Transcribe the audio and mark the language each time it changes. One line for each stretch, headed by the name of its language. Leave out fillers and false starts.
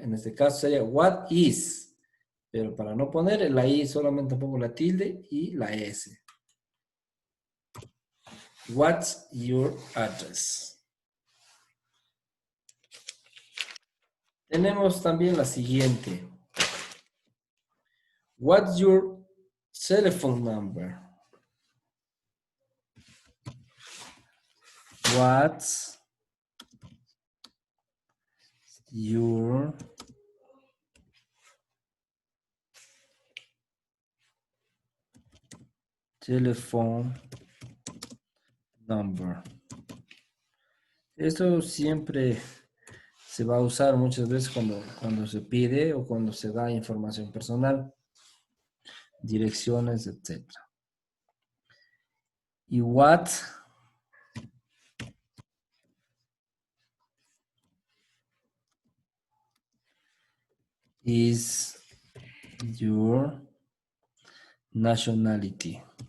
Spanish: En este caso sería
English: what is.
Spanish: Pero para no poner la I solamente pongo la tilde y la S.
English: What's your address?
Spanish: Tenemos también la siguiente.
English: What's your telephone number? What's your telephone number?
Spanish: Esto siempre se va a usar muchas veces cuando se pide o cuando se da información personal, direcciones, etc.
English: Y what is your nationality?